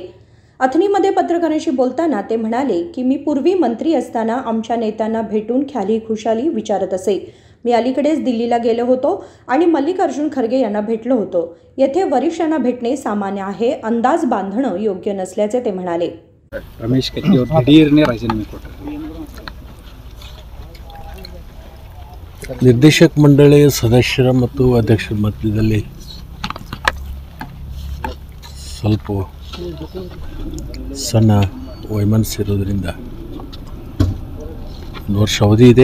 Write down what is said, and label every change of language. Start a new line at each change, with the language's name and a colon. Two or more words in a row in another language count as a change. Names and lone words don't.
Marathi: अथणीमध्ये पत्रकारांशी बोलताना ते म्हणाले की मी पूर्वी मंत्री असताना आमच्या नेत्यांना भेटून ख्याली खुशाली विचारत असे। मी अलीकडेच दिल्लीला गेलो होतो आणि मल्लिकार्जुन खरगे यांना भेटलो होतो। येथे वरिष्ठांना भेटणे सामान्य आहे, अंदाज बांधणं योग्य नसल्याचे ते म्हणाले।
Kannada: रमेश कत्ती ಅವರು ದಿಢೀರ್ನೆ ರಾಜೀನಾಮೆ ಕೊಟ್ಟರು। ನಿರ್ದೇಶಕ ಮಂಡಳಿ ಸದಸ್ಯರ ಮತ್ತು ಅಧ್ಯಕ್ಷರ ಮಧ್ಯದಲ್ಲಿ ಸ್ವಲ್ಪ ಸಣ್ಣ ವೈಮನಸ್ಸು ಇರೋದ್ರಿಂದ ಒಂದು ವರ್ಷ ಅವಧಿ ಇದೆ।